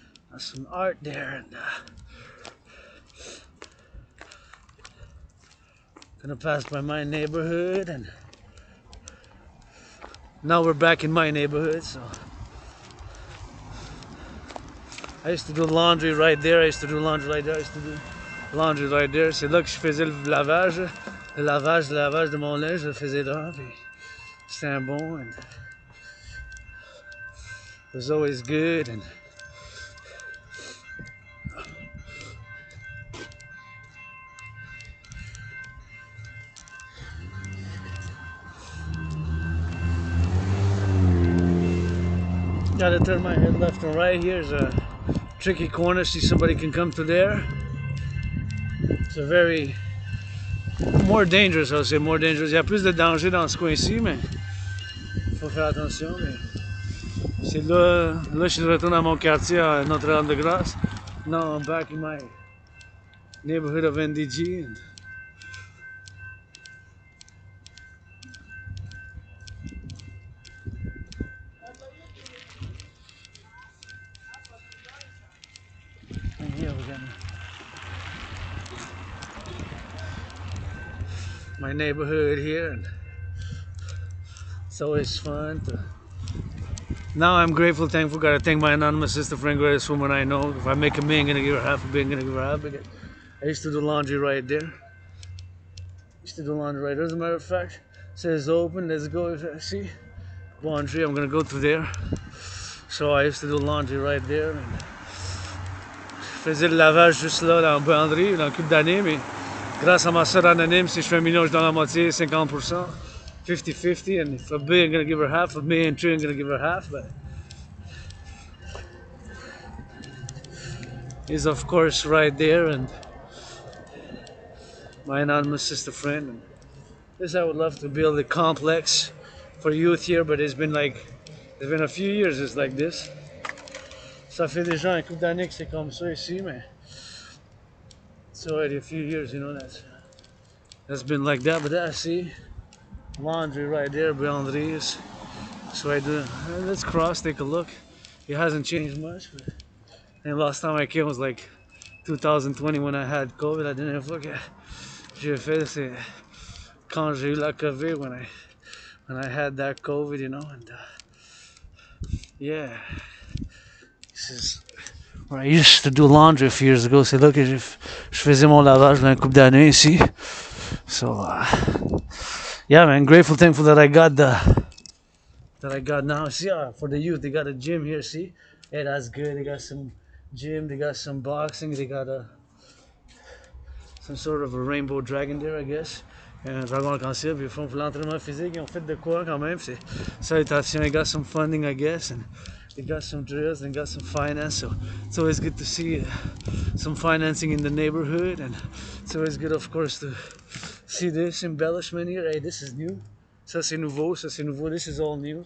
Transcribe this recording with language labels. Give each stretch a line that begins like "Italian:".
English: There's some art there, and gonna pass by my neighborhood, and now we're back in my neighborhood. So I used to do laundry right there. I used to do laundry right there. I used to do laundry right there.
French: C'est là que je faisais le lavage, le lavage de mon linge. Je le faisais là, puis c'était un bon,
English: and it was always good. And gotta turn my head left and right. Here's a tricky corner. See, somebody can come through there. It's a very more dangerous,
French: I would say, more dangerous. Il y a plus de danger dans ce coin-ci, mais il faut faire attention. Mais c'est là, je suis de retour dans mon quartier à Notre-Dame-de-Grâce.
English: Now I'm back in my neighborhood of NDG. And here we're gonna my neighborhood here, and it's always fun to. Now I'm grateful, thankful. Gotta thank my anonymous sister friend, greatest woman I know. If I make a million, gonna give her half a billion, gonna give her half. I used to do laundry right there. Used to do laundry right there. As a matter of fact, it says open. Let's go. See, laundry. I'm gonna go through there. So I used to do laundry right there.
French: And je faisais le lavage juste là, dans la buanderie, dans le couple d'années, mais grâce à ma soeur anonyme, si je fais un million, je donne la moitié, 50%.
English: 50-50, and if a billion, I'm gonna give her half. A million, two, I'm gonna give her half. But he's of course right there, and my anonymous sister friend. And this, I would love to build a complex for youth here, but it's been a few years it's like this.
French: Ça fait déjà un couple d'années que c'est comme ça ici, mais
English: it's already a few years, you know, that's been like that. But I see laundry right there, buanderies. So I do. Let's cross, take a look. It hasn't changed much. But, and last time I came was like 2020 when I had COVID. I didn't have look.
French: J'ai fait c'est quand j'ai eu la COVID,
English: when I had that COVID, you know, and yeah. This is where I used to do laundry a few years ago.
French: C'est là que je faisais mon lavage dans un couple d'années ici.
English: So yeah, man, grateful, thankful that I got now. See, for the youth, they got a gym here. See, hey, that's good. They got some gym, they got some boxing, they got some sort of a rainbow dragon there, I guess.
French: Un dragon arc-en-ciel. Puis ils font pour l'entraînement physique. Ils ont fait de quoi quand même. C'est salutation.
English: They got some funding, I guess, and they got some drills and got some finance. So it's always good to see some financing in the neighborhood, and it's always good, of course, to see this embellishment here. Hey, this is new.
French: Ça c'est nouveau. Ça c'est nouveau.
English: This is all new.